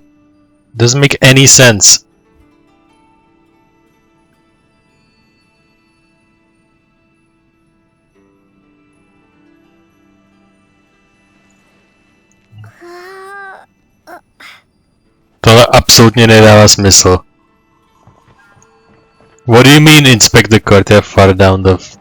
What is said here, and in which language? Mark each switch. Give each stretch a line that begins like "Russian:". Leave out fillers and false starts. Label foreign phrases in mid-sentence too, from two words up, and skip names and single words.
English: Doesn't make any sense.
Czech: Tohle absolutně nedává smysl.
English: What do you mean inspect the court far down the...